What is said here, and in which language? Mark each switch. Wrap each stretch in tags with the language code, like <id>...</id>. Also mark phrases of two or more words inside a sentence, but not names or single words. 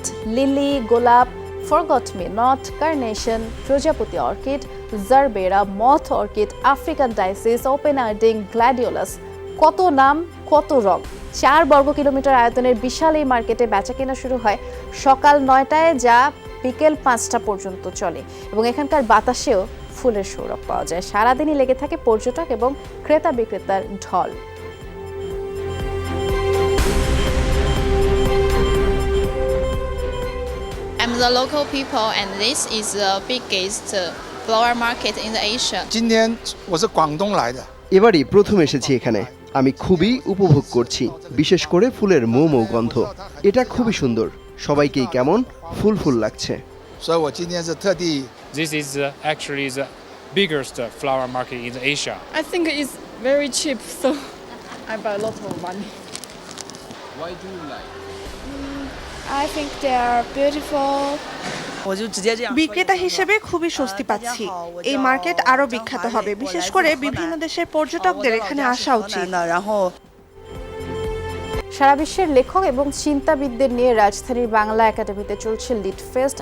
<bn>লিলি, গোলাপ,</bn> <en>forget me not,</en> <bn>কার্নেশন, প্রজাপতি অর্কিড, জারবেরা,</bn> <en>moth orchid, African daisies,</en> <bn>ওপেন আর্ডিং, গ্ল্যাডিওলাস, কত নাম কত রং। 4 বর্গ কিলোমিটার আয়তনের বিশাল এই মার্কেটে বেচাকেনা শুরু হয় সকাল 9টায়, যা বিকেল 5টা পর্যন্ত চলে এবং এখানকার বাতাসেও ফুলের সৌরভ পাওয়া যায়। সারাদিনই লেগে থাকে পর্যটক এবং ক্রেতা বিক্রেতার ঢল।</bn> <en>I'm the local people and this is the biggest flower market in Asia.</en> <zh>今天我是广东来的。</zh> <bn>এবারই প্রথম এসেছি এখানে, আমি খুবই উপভোগ করছি, বিশেষ করে ফুলের মৌ গন্ধ। এটা খুবই সুন্দর, সবাইকেই কেমন ফুল ফুল লাগছে।</bn> <zh>所以我今天是特地。</zh> <en>This is actually the biggest flower market in Asia. I think it's very cheap, so I buy a lot of money. Why do you like? I think they are beautiful.</en> <bn>বিক্রেতা হিসেবে খুবই স্বস্তি পাচ্ছি। এই মার্কেট আরো বিখ্যাত হবে, বিশেষ করে বিভিন্ন দেশের পর্যটকদের এখানে আসা উচিত। সারা বিশ্বের লেখক এবং চিন্তাবিদদের নিয়ে রাজধানীর বাংলা একাডেমিতে চলছে লিট ফেস্ট।</bn>